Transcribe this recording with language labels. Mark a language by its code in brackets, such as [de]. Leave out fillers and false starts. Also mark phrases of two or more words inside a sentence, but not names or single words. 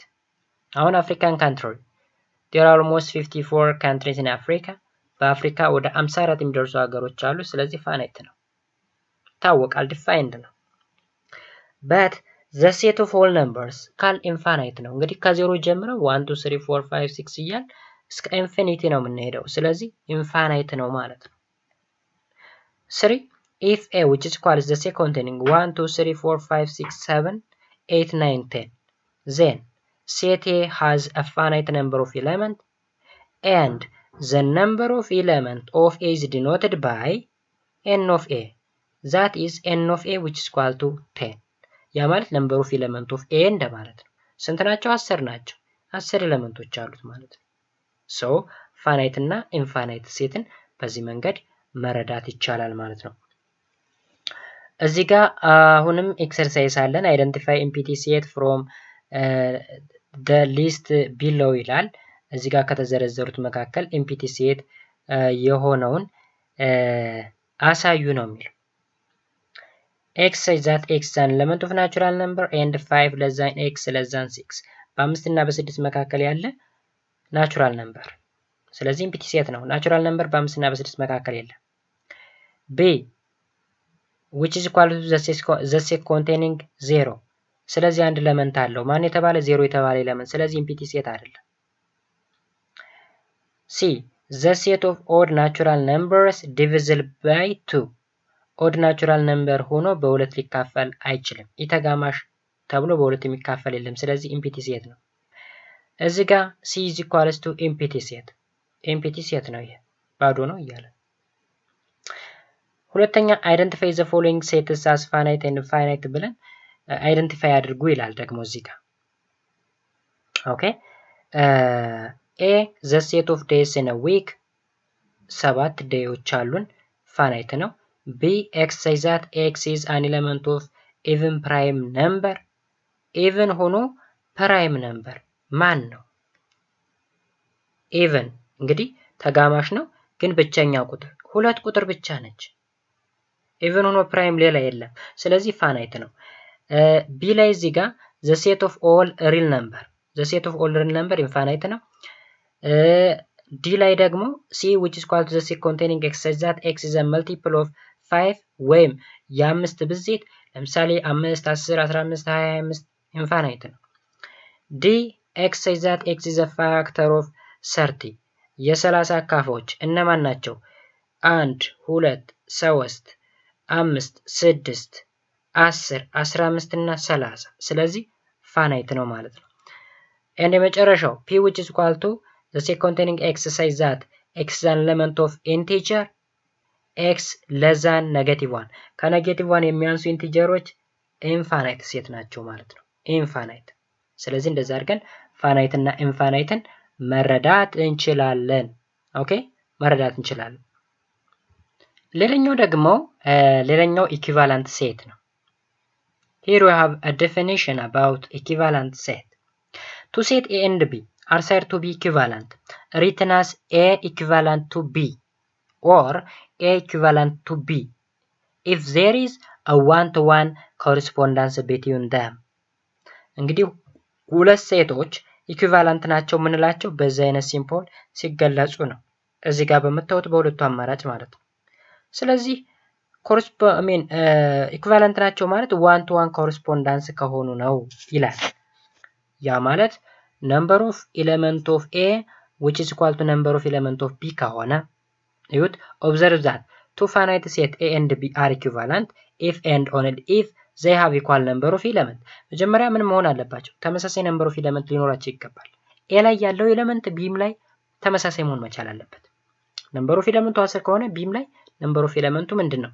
[en] አሁን African country there are almost 54 countries in Africa. [am] በአፍሪካ ወደ 54 የሚደርሱ ሀገሮች አሉ። ስለዚህ ፋናይት ነው፣ ታወቃል፣ ዲፋይንድ ነው። [en] but the set of whole numbers [am] ካል ኢንፋናይት ነው። እንግዲህ ከዜሮ ጀምረው 1 2 3 4 5 6 እያል እስከ ኢንፊኒቲ ነው የምንሄደው። ስለዚህ ኢንፋናይት ነው ማለት ነው። [en] 3 if a which is equal to the set containing 1 2 3 4 5 6 7 8 9 10 then set A has a finite number of elements and the number of elements of A is denoted by n of A. That is n of A which is equal to 10. [am] ያ ማለት [en] number of element of A [am] እንደማለት ነው። ስንት ናቸው? 10 ናቸው። 10 ኤሌመንቶች አሉት ማለት ነው። [en] so finite [am] እና infinite ሴትን በዚህ መንገድ መረዳት ይቻላል ማለት ነው። እዚህ ጋር አሁንም ኤክሰርሳይዝ አለን። [en] identify empty set from the list below [am] ይላል። እዚህ ጋር ከተዘረዘሩት መካከል ኢምፒቲ ሴት የሆነውን አሳዩ ነው የሚለው። [en] x is that x is an element of natural number and 5 less than x less than 6 [am] በ5 እና በ6 መካከል ያለ [en] ናቹራል ነምበር። [am] ስለዚህ ኢምፒቲ ሴት ነው። ናቹራል ነምበር በ5 እና በ6 መካከል የለም። [en] b which is equal to the set containing 0 [am] ስለዚህ አንድ ኤሌመንት አለው። ማን የተባለ? 0 የተባለ ኤሌመንት። ስለዚህ ኢምፒቲ ሴት አይደለም። [en] C the set of odd natural numbers divisible by 2 odd natural number [am] ሆኖ በሁለት ሊካፈል አይችልም። ኢተጋማሽ ተብሎ በሁለት የሚካፈል የለም። ስለዚህ ኢምፒቲ ሴት ነው። እዚህ ጋር [en] C is equals to empty set empty set [am] ነው። ይሄ ባዶ ነው እያለ [en] ሁለተኛ identify the following sets as finite and infinite [am] ብለን አይደንቲፋይ አድርጉ ይላል ደግሞ እዚህ ጋር ኦኬ [en] A the set of days in a week [am] 7 ዴዮች አሉን ፋናይት ነው። [en] B x is that x is an element of even prime number even [am] ሆኖ ፕራይም ነምበር ማን ነው? even እንግዲህ ተጋማሽ ነው ግን ብቸኛ ቁጥር ሁለት ቁጥር ብቻ ነች። even ሆኖ ፕራይም ሌላ የለም። ስለዚህ ፋናይት ነው። B ላይ እዚህ ጋር [en] the set of all real number the set of all real number [am] infinite ነው። D ላይ ደግሞ [en] C which is equal to the set containing x such that x is a multiple of 5 [am] ወይም የአምስት ብዜት ለምሳሌ 5 10 15 20 25 ኢንፋናይት ነው። [en] D x such that x is a factor of 30 [am] የ30 አካፋዎች እነማን ናቸው? 1 2 3 5 6 10 15 እና 30 ስለዚህ ፋናይት ነው ማለት ነው። and የመጨረሻው P which [en] is equal to the set containing x such that x is an element of integer x less than -1 [am] ከኔጌቲቭ 1 የሚያንሱ ኢንቲጀሮች ኢንፋናይት ሴት ናቸው ማለት ነው። ኢንፋናይት ስለዚህ እንደዛ አድርገን ፋናይት እና ኢንፋናይትን መረዳት እንችላለን። ኦኬ መረዳት እንችላለን። ሌላኛው ደግሞ ሌላኛው ኢኩቫለንት ሴት ነው። [en] here we have a definition about equivalent set. To set A and B are said to be equivalent, written as A equivalent to B or A equivalent to B if there is a one-to-one correspondence between them. [am] እንግዲህ ሁለት ሴቶች ኢኩቫለንት ናቸው የምንላቸው በዚህ አይነት ሲምቦል ሲገለጹ ነው። እዚህ ጋር በመታወት በሁለቱ አማራጭ ማለት ነው። ስለዚህ ኢኩቫለንት ናቸው ማለት 1 to 1 ኮረስፖንዳንስ ከሆኑ ነው ይላል። ያ ማለት [en] number of element of A which is equal to number of element of B [am] ከሆነ ይሁት [en] observe that two finite set A and B are equivalent if and only if they have equal number of element። [am] መጀመሪያ ምን መሆን አለባቸው? ተመሳሳይ [en] number of element [am] ሊኖራቸው ይገባል። A ላይ ያለው ኤሌመንት ቢም ላይ ተመሳሳይ መሆን መቻል አለበት። [en] number of element [am] 10 ከሆነ ቢም ላይ [en] number of element [am] ምንድነው?